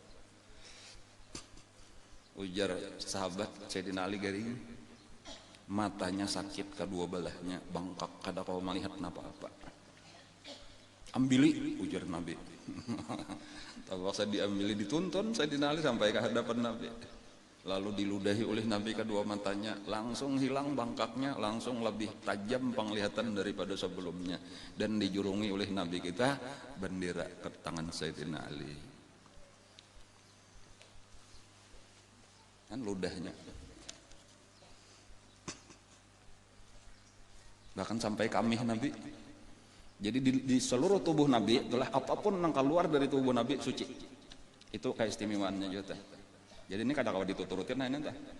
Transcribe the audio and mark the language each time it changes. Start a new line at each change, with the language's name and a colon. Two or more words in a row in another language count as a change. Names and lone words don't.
Banjar: ujar sahabat Sayyidina Ali garing matanya sakit kedua belahnya bangkak kada kau melihat apa-apa ambili ujar Nabi terpaksa diambili dituntun Sayyidina Ali sampai ke hadapan Nabi lalu diludahi oleh Nabi kedua matanya langsung hilang bangkaknya langsung lebih tajam penglihatan daripada sebelumnya dan dijurungi oleh Nabi kita bendera ke tangan Sayyidina Ali kan ludahnya bahkan sampai kamih Nabi jadi di seluruh tubuh Nabi itulah apapun yang keluar dari tubuh Nabi suci itu keistimewaannya juga jadi ini kadang-kadang dituturutin nah ini entah